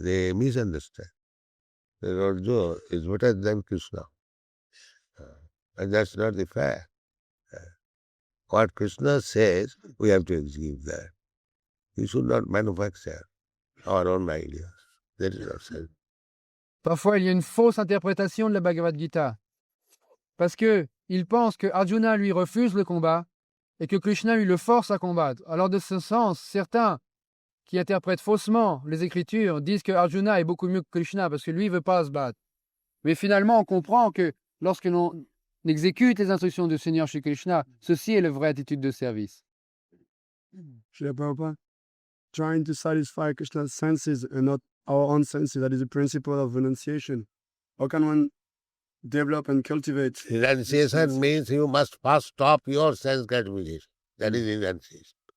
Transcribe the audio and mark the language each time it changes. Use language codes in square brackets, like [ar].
[en] They misunderstand. That Arjuna is better than Krishna. And that's not the fact. What Krishna says, we have to execute that. We should not manufacture our own ideas. That is not sense. [fr] Parfois, il y a une fausse interprétation de la Bhagavad Gita. Parce que il pense que Arjuna lui refuse le combat et que Krishna lui le force à combattre. Alors de ce sens, certains qui interprètent faussement les Écritures disent que Arjuna est beaucoup mieux que Krishna parce que lui ne veut pas se battre. Mais finalement, on comprend que lorsque l'on exécute les instructions du Seigneur chez Krishna, ceci est la vraie attitude de service. [en] Srila Prabhupada, trying to satisfy Krishna's senses and not our own senses, that is the principle of renunciation. How can one develop and cultivate? Renunciation means you must first stop your sense gratification. That is renunciation.